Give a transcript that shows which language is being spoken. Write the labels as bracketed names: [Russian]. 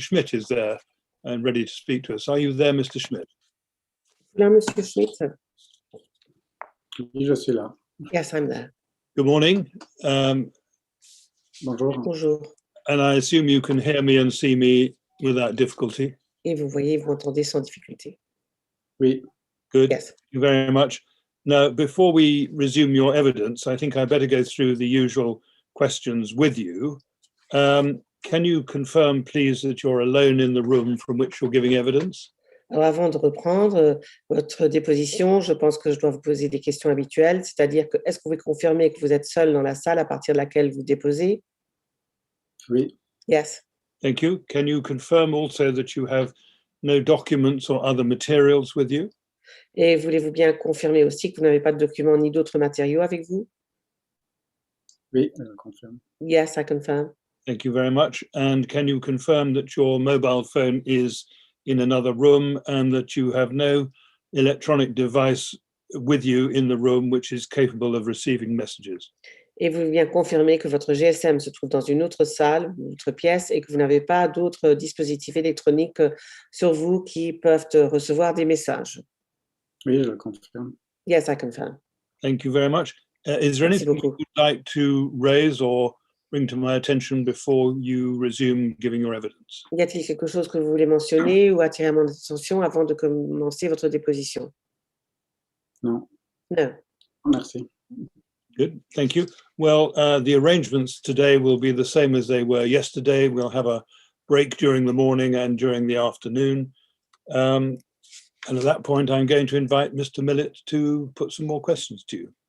[English] Schmidt is there and ready to speak to us. Are you there, Mr. Schmidt? [French] Là, Monsieur Schmidt. Oui, je suis là. [English] Yes, I'm there. Good morning. [French] Bonjour. Bonjour. [English] And I assume you can hear me and see me without difficulty. [French] Et vous voyez, vous m'entendez sans difficulté. Oui. [English] Good. Yes. Thank you very much. Now, before we resume your evidence, I think I better go through the usual questions with you. Can you confirm, please, that you're alone in the room from which you're giving evidence? [French] Alors, avant de reprendre votre déposition, je pense que je dois vous poser des questions habituelles, c'est-à-dire que est-ce que vous pouvez confirmer que vous êtes seul dans la salle à partir de laquelle vous déposez? Oui. [English] Yes. Thank you. Can you confirm also that you have no documents or other materials with you? [French] Et voulez-vous bien confirmer aussi que vous n'avez pas de documents ni d'autres matériaux avec vous? Oui, je confirme. [English] Yes, I confirm. Thank you very much. And can you confirm that your mobile phone is in another room and that you have no electronic device with you in the room which is capable of receiving messages? [French] Et vous voulez bien confirmer que votre GSM se trouve dans une autre salle, une autre pièce, et que vous n'avez pas d'autres dispositifs électroniques sur vous qui peuvent recevoir des messages? Oui, je confirme. [English] Yes, I confirm. Thank you very much. Is there [French] Merci [English] anything [French] beaucoup. [English] you'd like to raise or bring to my attention before you resume giving your evidence? [French] Y a-t-il quelque chose que vous voulez mentionner ou attirer à mon attention avant de commencer votre déposition? Non. [English] No. [French] Merci. [English] Good, thank you. Well, the arrangements today will be the same as they were yesterday. We'll have a break during the morning and during the afternoon. And at that point, I'm going to invite Mr. Millett to put some more questions to you.